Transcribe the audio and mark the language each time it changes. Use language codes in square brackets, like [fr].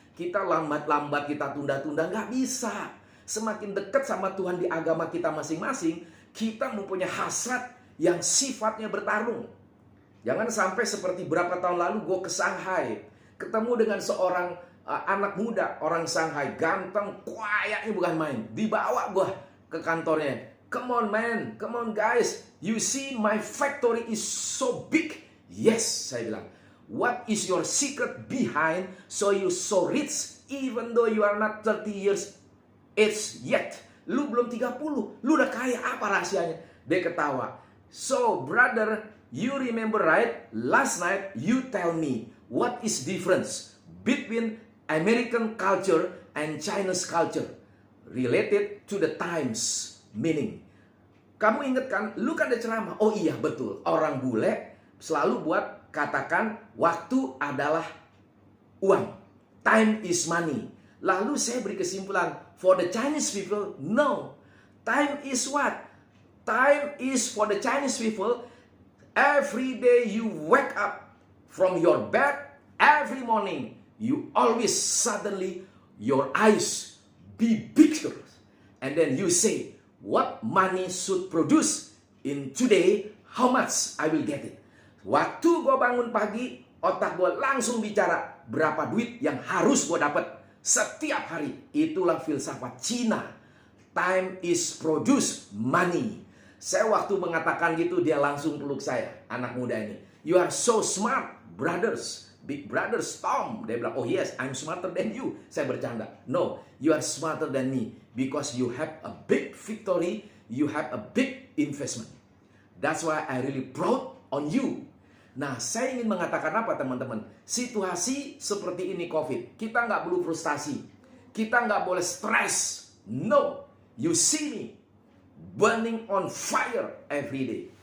[id] Kita lambat-lambat, kita tunda-tunda, nggak bisa. Semakin dekat sama Tuhan di agama kita masing-masing, kita mempunyai hasrat yang sifatnya bertarung. Jangan sampai seperti berapa tahun lalu gue ke Shanghai, ketemu dengan seorang anak muda, orang Shanghai, ganteng, kayaknya bukan main. Dibawa gue ke kantornya. [en] Come on man, come on guys, you see my factory is so big. Yes, [id] saya bilang. [en] What is your secret behind so you so rich even though you are not 30 years age yet? [id] Lu belum 30, lu udah kaya, apa rahasianya? Dia ketawa. [en] So brother, you remember right? Last night you tell me what is difference between American culture and Chinese culture related to the times meaning. [id] Kamu ingat kan? Lu kan ada ceramah. Oh iya betul. Orang bule selalu buat katakan waktu adalah uang. [en] Time is money. [id] Lalu saya beri kesimpulan. [en] For the Chinese people, no. Time is what? Time is for the Chinese people. Every day you wake up from your bed, every morning. You always suddenly, your eyes be bigger. And then you say, what money should produce in today, how much I will get it. [id] Waktu gue bangun pagi, otak gue langsung bicara berapa duit yang harus gue dapat setiap hari. Itulah filsafat Cina. [en] Time is produce money. [id] Saya waktu mengatakan gitu, dia langsung peluk saya, anak muda ini. [en] You are so smart, brothers. Big brothers Tom. [id] Dia bilang, [en] oh yes, I'm smarter than you. [id] Saya bercanda. [en] No, you are smarter than me. Because you have a big victory. You have a big investment. That's why I really proud on you. [id] Nah, saya ingin mengatakan apa teman-teman? Situasi seperti ini COVID. Kita nggak perlu frustasi. Kita nggak boleh stres. No. [en] You see me burning on fire every day.